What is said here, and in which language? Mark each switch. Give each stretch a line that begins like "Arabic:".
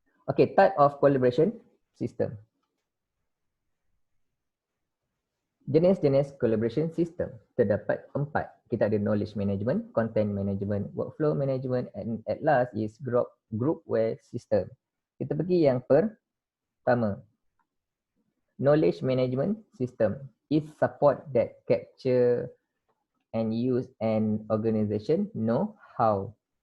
English: Okay, type of collaboration system.
Malay: Jenis-jenis collaboration system terdapat 4. Kita ada knowledge management, content management, workflow management
English: and at last is groupware system.
Malay: Kita pergi yang pertama.
English: Knowledge management system is support that capture and use an organization know how.